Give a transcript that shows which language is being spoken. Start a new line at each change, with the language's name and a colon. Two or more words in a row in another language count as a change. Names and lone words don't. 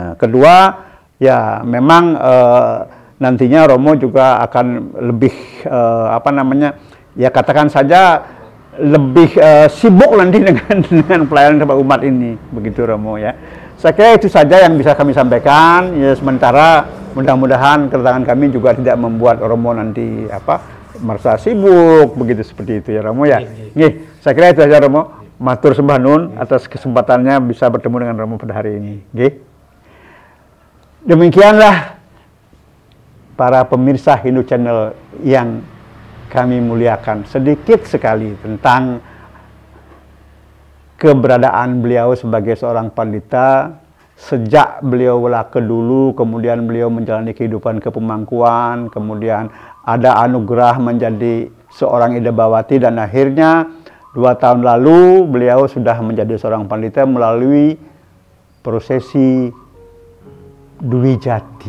Indonesian: Kedua ya memang nantinya Romo juga akan lebih apa namanya ya katakan saja lebih sibuk nanti dengan pelayanan kepada umat ini, begitu Romo ya. Saya kira itu saja yang bisa kami sampaikan. Ya sementara mudah-mudahan kedatangan kami juga tidak membuat Romo nanti apa merasa sibuk begitu seperti itu ya Romo ya. Nggih, saya kira itu saja Romo.
Javanese: Matur sembah nuwun
Indonesian: atas kesempatannya bisa bertemu dengan Romo pada hari ini. Nggih. Demikianlah para pemirsa Hindu Channel yang kami muliakan, sedikit sekali tentang keberadaan beliau sebagai seorang pandita sejak beliau welaka dulu, kemudian beliau menjalani kehidupan kepemangkuan, kemudian ada anugerah menjadi seorang Idabawati, dan akhirnya 2 tahun lalu beliau sudah menjadi seorang pandita melalui prosesi Dwi Jati.